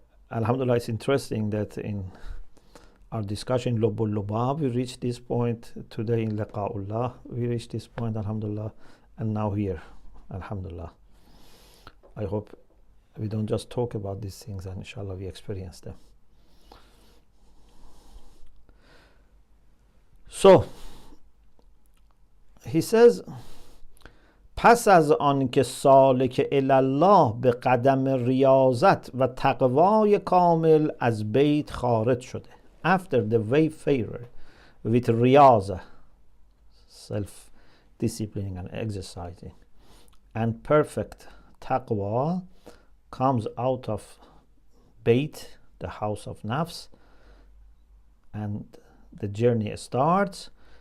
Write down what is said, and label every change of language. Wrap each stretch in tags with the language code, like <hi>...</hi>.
<en>Alhamdulillah, it's interesting that in our discussion in Lubul Lubab, we reached this point today in Liqa'ullah. We reached this point, alhamdulillah, and now here, alhamdulillah. I hope we don't just talk about these things, and inshallah we experience them. So he says,</en> <fa>پس از آن که سالک الله به قدم ریاضت و تقوای کامل از بیت خارج شده.</fa> <en>After the wayfarer with riyaza, self-disciplining and exercising, and perfect taqwa comes out of Bayt, the house of nafs, and the journey starts.</en>